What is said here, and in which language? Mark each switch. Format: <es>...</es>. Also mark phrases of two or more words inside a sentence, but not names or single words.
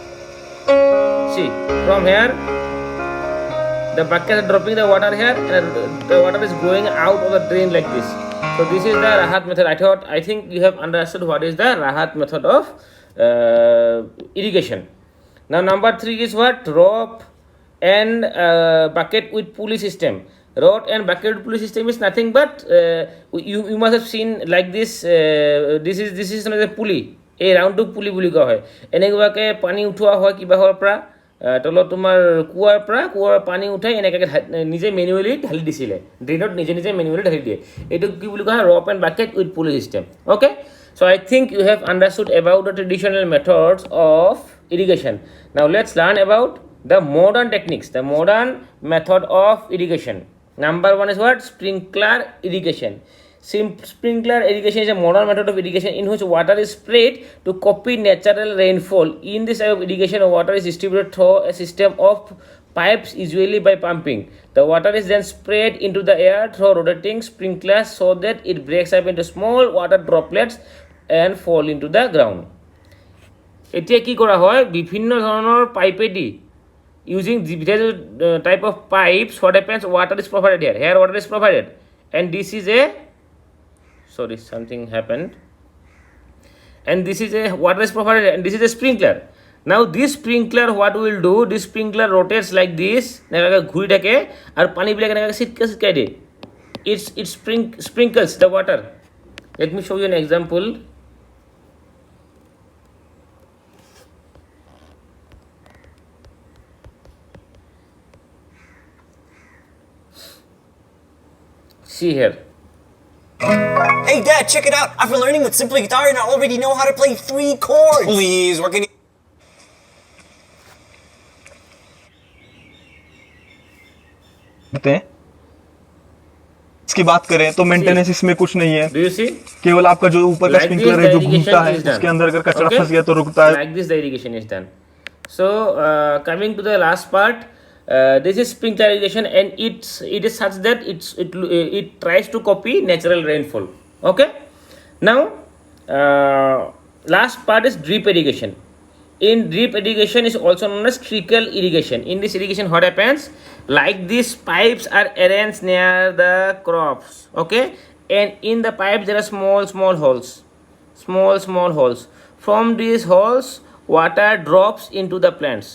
<en>see from here the bucket is dropping the water here and the water is going out of the drain like this so this is the rahat method I think you have understood what is the rahat method of irrigation now number 3 is what rope and bucket with pulley system rod and bucket pulley system is nothing but you must have seen like this this is another pulley a round to pulley</en> <as>বুলি কোৱা হয় এনেকুৱাকৈ পানী উঠোৱা হয় কিবা হোৱাৰ পৰা তলত তোমাৰ কুৱাৰ পানী উঠাই এনেকৈ নিজে মেনুৱেলি ঢালি দিছিলে ড্ৰেইনত নিজে মেনুৱেলি ঢালি দিয়ে এইটো কি বুলি কোৱা হয়</as> <en>rope and bucket with pulley system okay so I think you have understood about the traditional methods of irrigation now let's learn about the modern techniques the modern method of irrigation number 1 is what sprinkler irrigation sprinkler irrigation is a modern method of irrigation in which water is sprayed to copy natural rainfall in this type of irrigation water is distributed through a system of pipes usually by pumping the water is then sprayed into the air through rotating sprinklers so that it breaks up into small water droplets and fall into the ground</en> <as>এতিয়া কি কৰা হয় বিভিন্ন ধৰণৰ পাইপেদি</as> <en>using various type of pipes what happens water is provided here water is provided and this is a sorry something happened and this is a water is provided and this is a sprinkler now this sprinkler what will do this sprinkler rotates like this</en> <as>ঘুৰি থাকে আৰু পানী বিলাক এনেকৈ চিটকাই দিয়ে</as> <en>it sprinkles the water let me show you an example see here Hey Dad, check it out! I've been learning with Simply Guitar and I already know how to play 3 chords! Please, what can you...</en> <hi>इसकी बात करें तो मेंटेनेंस इसमें कुछ नहीं है</hi> <en>do you see</en> <hi>केवल आपका जो ऊपर का स्प्रिंकलर है जो घूमता है उसके अंदर अगर कचरा फंस गया तो रुकता है</hi> <en>like this the irrigation is done so coming to the last part this is sprinkler irrigation and it is such that it tries to copy natural rainfall okay now last part is drip irrigation in drip irrigation is also known as trickle irrigation in this irrigation what happens like these pipes are arranged near the crops okay and in the pipes there are small holes from these holes water drops into the plants.</en>